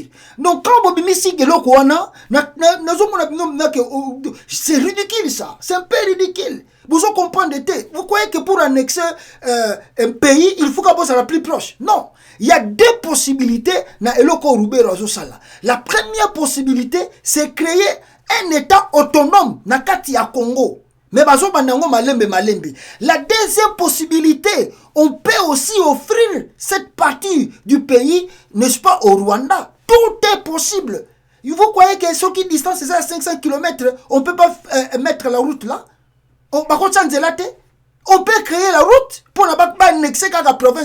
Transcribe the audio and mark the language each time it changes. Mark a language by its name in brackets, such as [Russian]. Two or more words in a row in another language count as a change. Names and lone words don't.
[French] Donc, quand vous missi que c'est ridicule ça, c'est un peu ridicule. Vous comprenez, vous croyez que pour annexer un pays, il faut qu'on soit la plus proche. Non. Il y a deux possibilités. La première possibilité, c'est créer un État autonome [Lingala] na kati ya [French] Congo. [Lingala] Mais bazo bandango malembe. [French] La deuxième possibilité, on peut aussi offrir cette partie du pays, n'est-ce pas, au Rwanda. Tout est possible. Vous croyez que ceux qui distance c'est à 500 km, on ne peut pas mettre la route là? On peut créer la route pour annexer la province.